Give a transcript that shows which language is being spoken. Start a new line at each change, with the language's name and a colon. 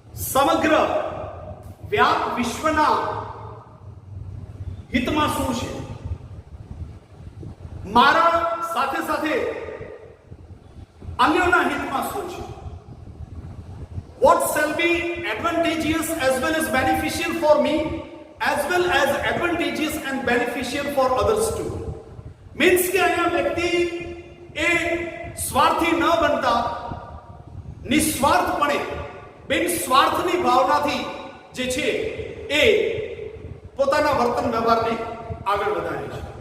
Gujarati: સમગ્ર વ્યાપ વિશ્વના હિતમાં શું છે, મારા સાથે સાથે અન્યોના હિતમાં શું છે.
English: What shall be advantageous as well as beneficial for me, as well as advantageous and beneficial for others too.
Gujarati: Means કે અહીંયા વ્યક્તિ એ સ્વાર્થી ન બનતા નિસ્વાર્થપણે બિન સ્વાર્થની ભાવનાથી જે છે એ પોતાના વર્તન વ્યવહારને આગળ વધારે છે.